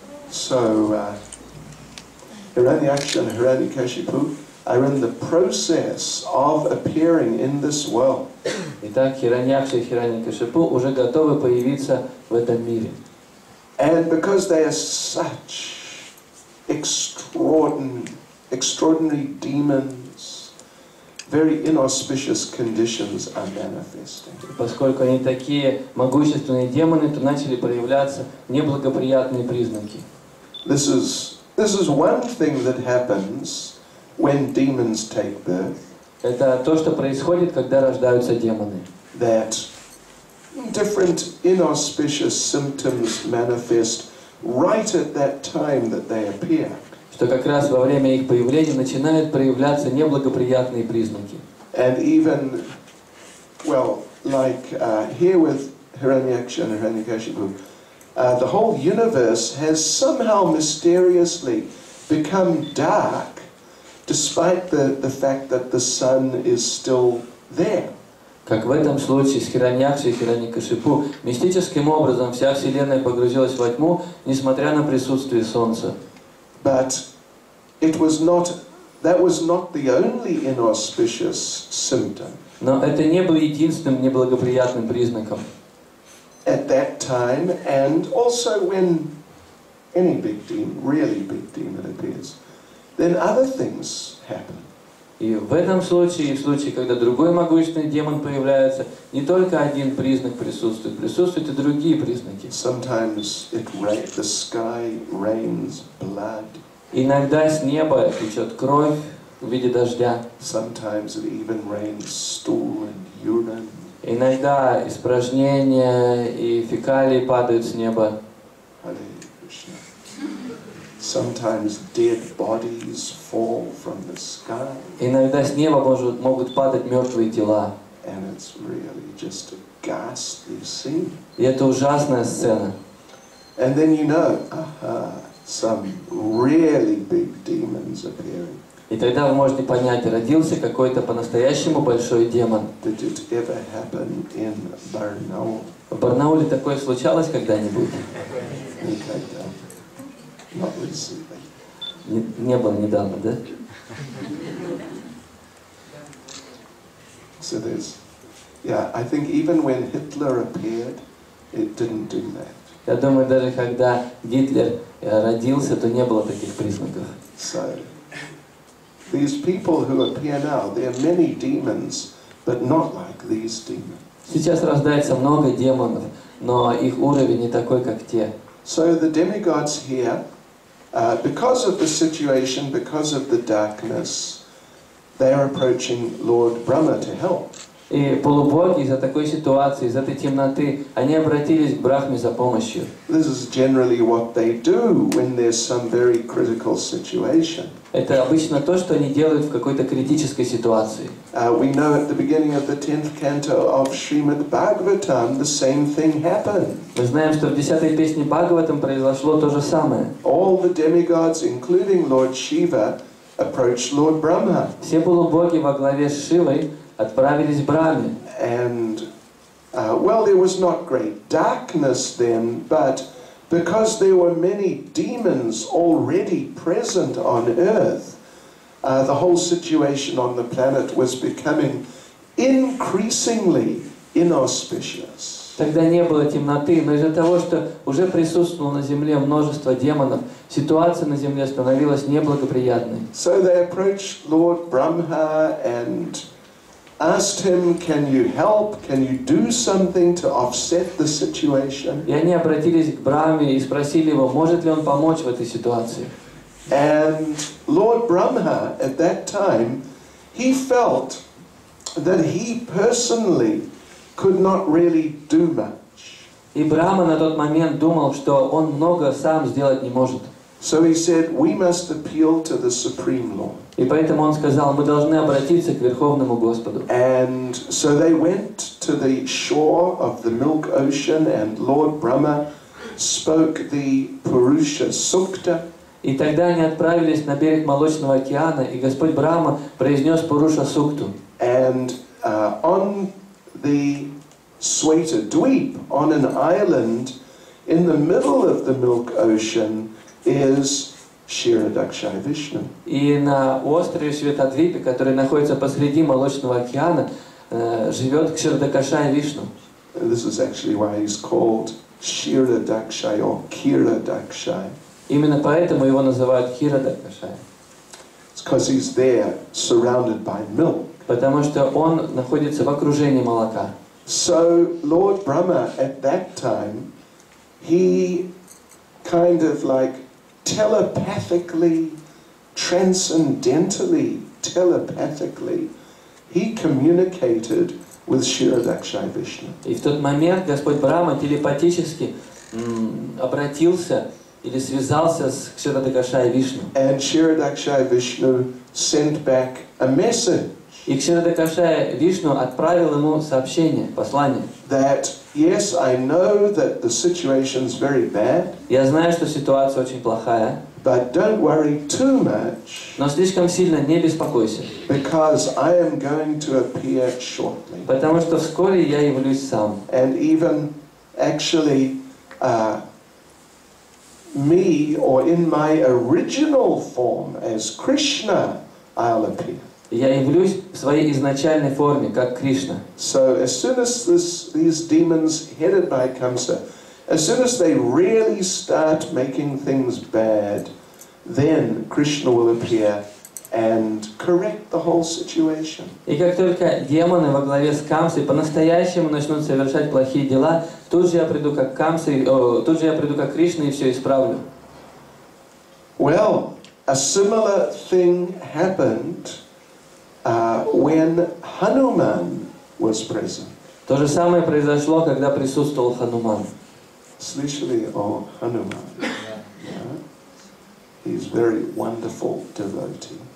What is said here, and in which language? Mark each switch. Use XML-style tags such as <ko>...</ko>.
<en>So, Hiranyaksha and Hiranyakashipu are in the process of appearing in this world.</en> <ru>Итак, Хираньякша и Хираньякашипу уже готовы появиться в этом мире.</ru> <en>And because they are such extraordinary demons, very inauspicious conditions are manifesting.</en> <ru>Поскольку они такие могущественные демоны, то начали проявляться неблагоприятные признаки.</ru> <en>This is one thing that happens when demons take birth.</en> <ru>Это то, что происходит, когда рождаются демоны.</ru> <en>That different inauspicious symptoms manifest right at that time that they appear.</en> <ru>Что как раз во время их появления начинают проявляться неблагоприятные признаки.</ru> <en>And even, well, like here with Hiranyaksha and Hiranyakashipu, the whole universe has somehow mysteriously become dark despite the fact that the sun is still there.</en> <ru>Как в этом случае с Хираньякшей и Хираньякашипу, мистическим образом вся Вселенная погрузилась во тьму, несмотря на присутствие Солнца.</ru> <en>But that was not the only inauspicious symptom.</en> <ru>Но это не было единственным неблагоприятным признаком.</ru> <en>At that time, and also when any really big demon appears, then other things happen.</en> <ru>И в этом случае, и в случае, когда другой могущественный демон появляется, не только один признак присутствуют и другие признаки.</ru> <en>Sometimes the sky rains blood.</en> <ru>Иногда с неба течет кровь в виде дождя.</ru> <en>Sometimes it even rains stool and urine.</en> <ru>Иногда испражнения и фекалии падают с неба.</ru> <en>Hare Krishna. Sometimes dead bodies fall from the sky.</en> <ru>Иногда с неба могут падать мертвые тела.</ru> <en>And it's really just a ghastly scene.</en> <ru>И это ужасная сцена.</ru> <en>And then you know, some really big demons appearing.</en> <ru>И тогда вы можете понять, родился какой-то по-настоящему большой демон.</ru> <en>Did it ever happen in Barnaul?</en> <ru>В Барнауле такое случалось когда-нибудь? Никогда.</ru> <en>Not recently.</en> <ru>Не было недавно, да?</ru> <en>So I think even when Hitler appeared, it didn't do that.</en> <ru>Я думаю, даже когда Гитлер родился, то не было таких признаков.</ru> <en>So, these people who appear now, there are many demons, but not like these demons.</en> <ru>Сейчас рождается много демонов, но их уровень не такой, как те.</ru> <en>So the demigods here, because of the situation, because of the darkness, they are approaching Lord Brahma to help.</en> <ru>И полубоги из-за такой ситуации, из этой темноты, они обратились к Брахме за помощью.</ru> <en>This is generally what they do when there's some very critical situation.</en> <ru>Это обычно то, что они делают в какой-то критической ситуации.</ru> <en>We know at the beginning of the 10th canto of Srimad Bhagavatam, the same thing happened.</en> <ru>Мы знаем, что в 10-й песне Бхагаватам произошло то же самое.</ru> <en>All the demigods, including Lord Shiva, approached Lord Brahma.</en> <ru>Все полубоги во главе с Шивой отправились к Брахме.</ru> <en>And, well, there was not great darkness then, but because there were many demons already present on earth, the whole situation on the planet was becoming increasingly inauspicious.</en> <ru>Тогда не было темноты, но из-за того, что уже присутствовало на земле множество демонов, ситуация на земле становилась неблагоприятной.</ru> <en>So they approached Lord Brahma and asked him, can you help? Can you do something to offset the situation?</en> <ru>И они обратились к Брахме и спросили его, может ли он помочь в этой ситуации.</ru> <en>And Lord Brahma, at that time, he felt that he personally could not really do much.</en> <ru>И Брахма на тот момент думал, что он много сам сделать не может.</ru> <en>So he said, we must appeal to the Supreme Lord.</en> <ru>И поэтому он сказал, мы должны обратиться к Верховному Господу.</ru> <en>And so they went to the shore of the Milk Ocean, and Lord Brahma spoke the Purusha Sukta.</en> <ru>И тогда они отправились на берег Молочного океана, и Господь Брахма произнес Пуруша Сукту.</ru> <en>And on the Sweta Dweep, on an island in the middle of the Milk Ocean, is Kshirodakshaya Vishnu.</en> <ru>И на острове Шветадвипе, который находится посреди Молочного океана, живет Кширдакашая Вишну.</ru> <en>And this is actually why he's called Kshirodakshaya or Kirodakshaya.</en> <ru>Именно поэтому его называют Кширдакашая.</ru> <en>It's because he's there surrounded by milk.</en> <ru>Потому что он находится в окружении молока.</ru> <en>So Lord Brahma at that time, he kind of like telepathically, transcendentally, telepathically, he communicated with Kshirodakshaya Vishnu.</en> <ru>И в тот момент Господь Брахма телепатически обратился или связался с Кширдакашая Вишну.</ru> <en>And Kshirodakshaya Vishnu sent back a message.</en> <ru>И Кширдакашая Вишну отправил ему сообщение, послание.</ru> <en>That yes, I know that the situation's very bad.</en> <ru>Я знаю, что ситуация очень плохая.</ru> <en>But don't worry too much.</en> <ru>Но слишком сильно не беспокойся.</ru> <en>Because I am going to appear shortly.</en> <ru>Потому что вскоре я явлюсь сам.</ru> <en>And even actually, me or in my original form as Krishna, I'll appear.</en> <ru>Я явлюсь в своей изначальной форме, как Кришна.</ru> <en>So as soon as these demons headed by Kamsa, as soon as they really start making things bad, then Krishna will appear and correct the whole situation.</en> <ru>И как только демоны во главе с Камсой по-настоящему начнут совершать плохие дела, тут же я приду как Камса, тут же я приду как Кришна и все исправлю.</ru> <en>Well, a similar thing happened when Hanuman was present.</en> <ru>То же самое произошло, когда присутствовал Хануман. Слышали о Hanuman?</ru> <en>Yeah. He's very wonderful devotee.</en>